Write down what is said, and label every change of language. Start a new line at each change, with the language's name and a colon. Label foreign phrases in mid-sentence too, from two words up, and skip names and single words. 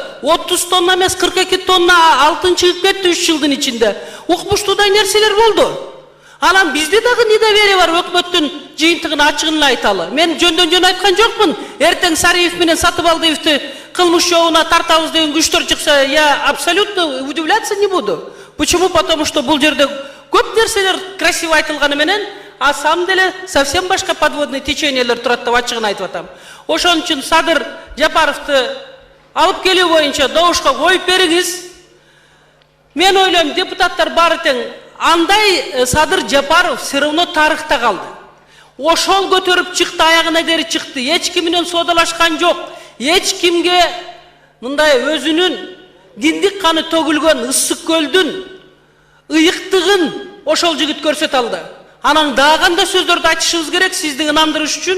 Kyrgyz: 30 тонна эмес 42 тонна алтын чыгып кетти 3 жылдын ичинде. Укмуштуудай нерселер болду. Анан бизде дагы недоверие бар, өкмөттүн жыйынтыгын ачыгын айталы. Мен жөндөн айткан жокмун. Эртең Сариев менен Сатыбалдиевди кылмыш жолуна тартабыз деген күчтөр чыкса,
Russian: я абсолютно удивляться не буду. Почему? Потому что
Kyrgyz: бул жерде көп нерселер красиво айтылганы менен,
Russian: а самом деле совсем
Kyrgyz: башка
Russian: подводный течениелер
Kyrgyz: турат деп ачыгын айтып атам. Ошон үчүн Садыр Жапаровду алып келүү боюнча добушка коюп бериңиз. Мен ойлойм, депутаттар баары тең, андай Садыр Жапаров
Russian: все равно
Kyrgyz: тарыхта калды. Ошол көтөрүп чыкты, аягына дери чыкты. Эч ким менен соодалашкан жок. Эч кимге мындай өзүнүн диндик каны төгүлгөн Ысык көлдүн ыйыктыгын ошол жигит көрсөтө алды. Анан дагы кандай сөздөрдү айтышыбыз керек сизди ынандырыш үчүн?